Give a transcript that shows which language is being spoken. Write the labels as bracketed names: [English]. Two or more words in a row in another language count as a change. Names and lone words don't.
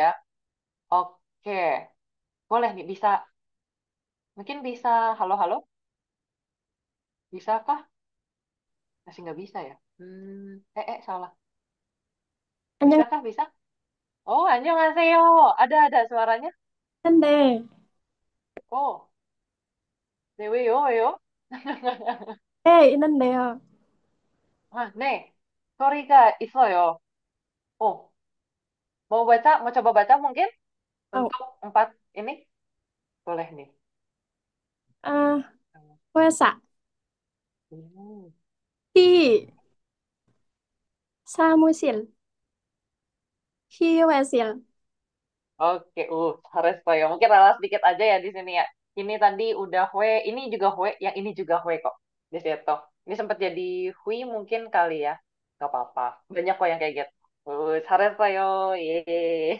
[Indonesian] Oke, boleh nih bisa. Mungkin bisa. Halo halo, bisakah? Masih nggak bisa ya? Salah. Bisakah bisa? Oh, annyeonghaseyo. Ada suaranya. [Korean] 안녕하는데, Oh, 네, 왜요, 왜요? 있는데요. 아, 네. 소리가 있어요. [Indonesian] Oh, mau baca, mau coba baca mungkin 어, untuk 4 ini? Boleh nih. [Korean] 아, 회사, Hmm. 히, 사무실, 휴게실, [Indonesian] Oke, harus ya. Mungkin rela sedikit aja ya di sini ya. Ini tadi udah Hue, ini juga Hue, yang ini juga Hue kok. Di situ. Ini sempat jadi Hui mungkin kali ya. Gak apa-apa. Banyak kok yang kayak gitu. Harus yo. Yeay.